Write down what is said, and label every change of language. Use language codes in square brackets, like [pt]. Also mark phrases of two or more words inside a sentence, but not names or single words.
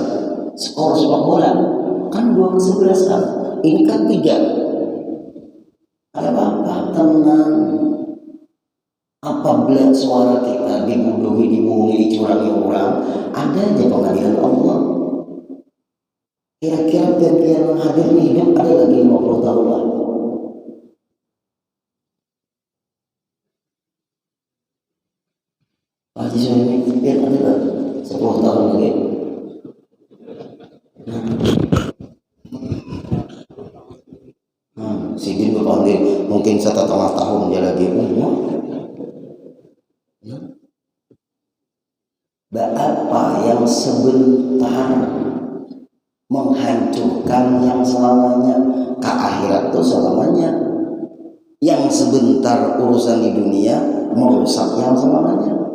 [id] Skor sepak bola kan 2 kesebelasan. Ini kan 3. Ada apa-apa, tenang. Apabila suara kita dibodohi, dibohongi, dicurangi orang, ada aja pengadilan Allah. [bjn] Kira-kira pian hadir nih hidup ada lagi 50 tahun lah. Haji Suhaimi pian ada lah 10 tahun lagi. Sidin berpanggil mungkin 1,5 tahun dia lagi umur. [id] Apa yang sebentar menghancurkan yang selamanya. Ke akhirat itu selamanya. Yang sebentar urusan di dunia merusak yang selamanya.